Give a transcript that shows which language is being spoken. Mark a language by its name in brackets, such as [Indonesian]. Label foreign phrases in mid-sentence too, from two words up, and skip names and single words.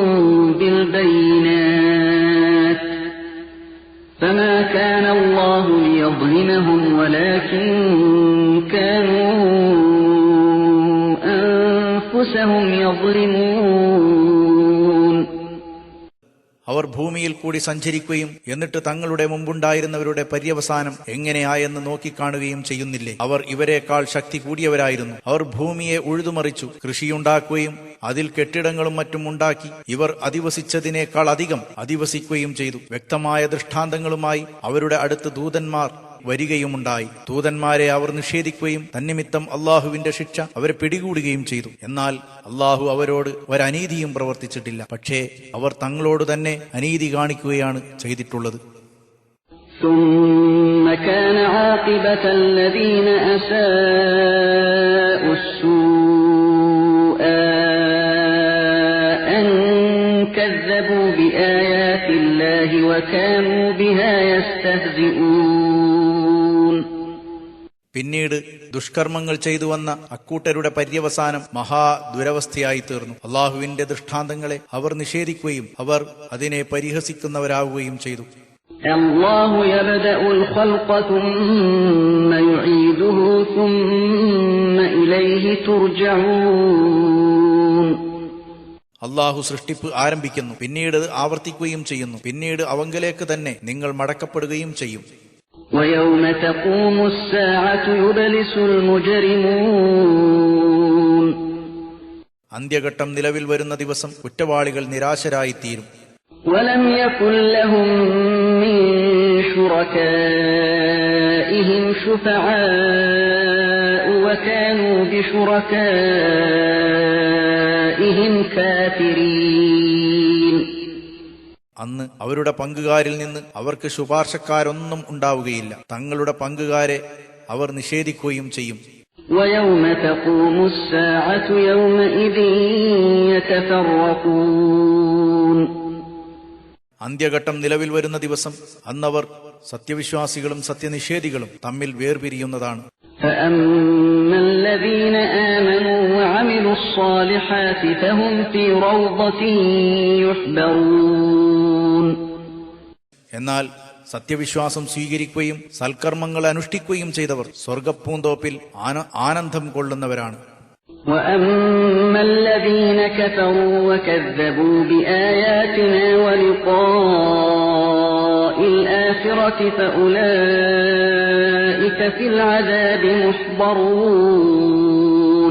[Arabic] بِالْبَيِّنَاتِ فَمَا كَانَ اللَّهُ لِيَظْلِمَهُمْ وَلَكِن كَانُوا أَنفُسَهُمْ يَظْلِمُونَ. [Malayalam] അവർ ഭൂമിയിൽ കൂടി സഞ്ചരിക്കുകയും എന്നിട്ട് തങ്ങളുടെ മുമ്പുണ്ടായിരുന്നവരുടെ പര്യവസാനം എങ്ങനെയായെന്ന് നോക്കിക്കാണുകയും ചെയ്യുന്നില്ലേ? അവർ ഇവരെക്കാൾ ശക്തി കൂടിയവരായിരുന്നു. അവർ ഭൂമിയെ ഉഴുതുമറിച്ചു, കൃഷിയുണ്ടാക്കുകയും അതിൽ കെട്ടിടങ്ങളും മറ്റും ഉണ്ടാക്കി. ഇവർ അധിവസിച്ചതിനേക്കാൾ അധികം അധിവസിക്കുകയും ചെയ്തു. വ്യക്തമായ ദൃഷ്ടാന്തങ്ങളുമായി അവരുടെ അടുത്ത് ദൂതന്മാർ വരികയുമുണ്ടായി. ദൂതന്മാരെ അവർ നിഷേധിക്കുകയും തന്നിമിത്തം അള്ളാഹുവിന്റെ ശിക്ഷ അവരെ പിടികൂടുകയും ചെയ്തു. എന്നാൽ അള്ളാഹു അവരോട് ഒരനീതിയും പ്രവർത്തിച്ചിട്ടില്ല. പക്ഷേ അവർ തങ്ങളോട് തന്നെ അനീതി കാണിക്കുകയാണ് ചെയ്തിട്ടുള്ളത്. [Arabic] ثُمَّ كَانَ عَاقِبَةَ الَّذِينَ أَسَاءُوا السُّوءَ أَن كَذَّبُوا بِآيَاتِ اللَّهِ وَكَانُوا بِهَا يَسْتَهْزِئُونَ. [Malayalam] പിന്നീട് ദുഷ്കർമ്മങ്ങൾ ചെയ്തു വന്ന അക്കൂട്ടരുടെ പര്യവസാനം മഹാദുരവസ്ഥയായി തീർന്നു. അള്ളാഹുവിന്റെ ദൃഷ്ടാന്തങ്ങളെ അവർ നിഷേധിക്കുകയും അവർ അതിനെ പരിഹസിക്കുന്നവരാവുകയും ചെയ്തു. [Arabic] الله يبدأ الخلق ثُمَّ يُعِيدُهُ ثُمَّ إليه ترجعون. [Malayalam] അള്ളാഹു സൃഷ്ടിപ്പ് ആരംഭിക്കുന്നു, പിന്നീട് ആവർത്തിക്കുകയും ചെയ്യുന്നു, പിന്നീട് അവങ്കലേക്ക് തന്നെ നിങ്ങൾ മടക്കപ്പെടുകയും ചെയ്യും. [Arabic] ويوم تقوم الساعة يبلس المجرمون [Malayalam] അന്ത്യഘട്ടം നിലവിൽ വരുന്ന ദിവസം കുറ്റവാളികൾ നിരാശരായിത്തീരും. [Arabic] ولم يكن لهم من شركائهم شفعاء وكانوا بشركائهم كافرين. [Malayalam] അന്ന് അവരുടെ പങ്കുകാരിൽ നിന്ന് അവർക്ക് ശുപാർശക്കാരൊന്നും ഉണ്ടാവുകയില്ല. തങ്ങളുടെ പങ്കുകാരെ അവർ നിഷേധിക്കുകയും ചെയ്യും. [Arabic] ويوم تقوم الساعة يومئذ يتفرقون. [Malayalam] അന്ത്യഘട്ടം നിലവിൽ വരുന്ന ദിവസം അന്നവർ സത്യവിശ്വാസികളും സത്യനിഷേധികളും തമ്മിൽ വേർപിരിയുന്നതാണ്. [Arabic] فأما الذين آمنوا وعملوا الصالحات فهم في روضة يحبرون. [Malayalam] എന്നാൽ സത്യവിശ്വാസം സ്വീകരിക്കുകയും സൽക്കർമ്മങ്ങൾ അനുഷ്ഠിക്കുകയും ചെയ്തവർ സ്വർഗപ്പൂന്തോപ്പിൽ ആനന്ദം കൊള്ളുന്നവരാണ്. [Arabic] وأما الذين كفروا وكذبوا بآياتنا ولقاء الآخرة فأولئك في العذاب محضرون.